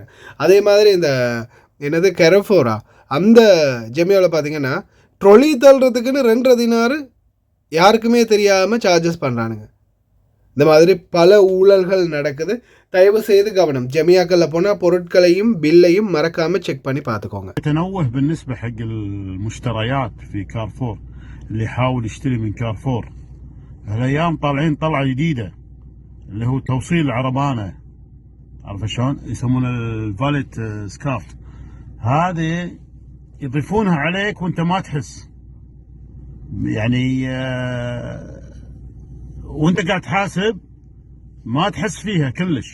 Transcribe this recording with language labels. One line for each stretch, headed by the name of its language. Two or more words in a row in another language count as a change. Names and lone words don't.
Tamil: அதே மாதிரி இந்த கெரஃபோரா அந்த ஜெமியோவில் பார்த்தீங்கன்னா ட்ரொலி தள்ளுறதுக்குன்னு 2 தினார் யாருக்குமே தெரியாமல் சார்ஜஸ் பண்ணுறானுங்க. இந்த மாதிரி பல ஊழல்கள் நடக்குது. தயவு செய்து கவனம். ஜமியாக்களில் போனால் பொருட்களையும் பில்லையும் மறக்காமல் செக் பண்ணி பார்த்துக்கோங்க.
Arabic: تنوه بالنسبة حق المشتريات في كارفور اللي يحاول يشتري من كارفور هالأيام طالعين طلعة جديدة اللي هو توصيل عربانة، عارف شلون يسمونه
English: valet cart.
Arabic: هذه يضيفونها عليك وانت ما تحس، يعني وانت قاعد تحاسب ما تحس فيها كلش.